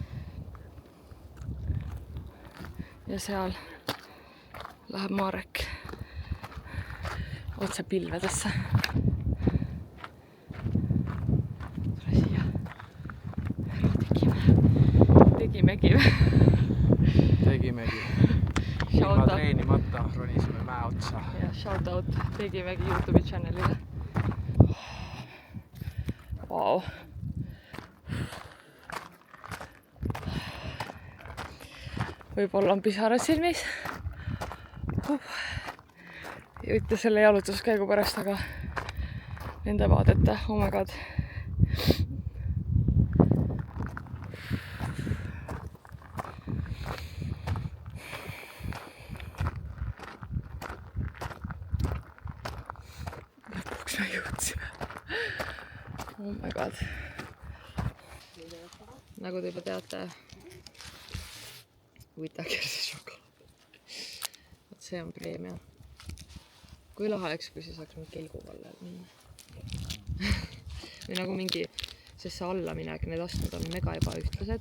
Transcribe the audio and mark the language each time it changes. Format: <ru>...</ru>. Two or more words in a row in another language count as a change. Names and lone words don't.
<et>Ja seal läheb Marek otse pilvedesse. Tule siia. Tegimegi. Ilma treenimata ronisime mäe otsa. Ja</et> <en>shout out</en> <et>Tegimegi YouTube'i channelile. Vau. Võib-olla on pisarad silmis. Ei võtta selle jalutuskäigu pärast, aga nende vaadete,</et> <en>oh my god.</en> <et>Lõpuks me jõudsime.</et> <en>Oh my god.</en> <et>Nagu te juba teate, Whittakersi šokolaad. Vot see on preemia. Kui lahe oleks, kui see saaks mingi kelgu alla minna. Või nagu mingi, sest see alla minek, need astmed on mega ebaühtlased.</et>